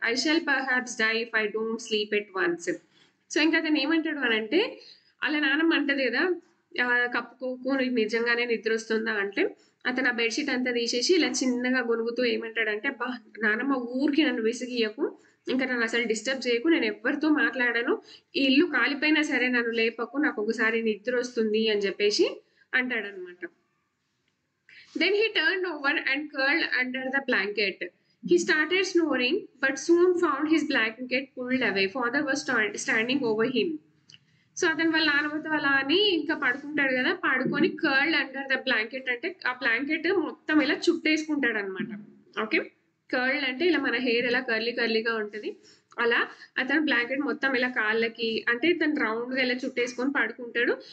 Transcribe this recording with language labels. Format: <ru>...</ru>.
<en>I shall perhaps die if I don't sleep at once.</en> <te>So ఇంకా అతను ఏమంటాడు అని అంటే, అలా నాన్నమ్మ అంటది కదా కప్పుకోకు నీకు నిజంగానే నిద్ర వస్తుందా అంటే, అతను ఆ బెడ్షీట్ అంతా తీసేసి ఇలా చిన్నగా గొనుగుతూ ఏమంటాడంటే, బా నానమ్మ ఊరికి నన్ను విసిగియకు, ఇంకా నన్ను అసలు డిస్టర్బ్ చేయకు, నేను ఎవరితో మాట్లాడాను, ఈ ఇల్లు కాలిపోయినా సరే నన్ను లేపకు, నాకు ఒకసారి నిద్ర వస్తుంది అని చెప్పేసి అంటాడనమాట.</te> <en>Then he turn over and curled under the blanket. He started snoring, but soon found his blanket pulled away. Father was standing over him.</en> <te>So అతను వాళ్ళ నాన్నమ్మతో అలా అని ఇంకా పడుకుంటాడు కదా, పడుకొని</te> <en>curled under the blanket</en> <te>అంటే ఆ బ్లాంకెట్ మొత్తం ఇలా చుట్టేసుకుంటాడు అనమాట. ఓకే, కర్ల్డ్ అంటే ఇలా మన హెయిర్ ఎలా కర్లీ కర్లీగా ఉంటుంది, అలా అతను బ్లాంకెట్ మొత్తం ఇలా కాళ్ళకి అంటే తను రౌండ్గా ఇలా చుట్టేసుకొని పడుకుంటాడు.</te>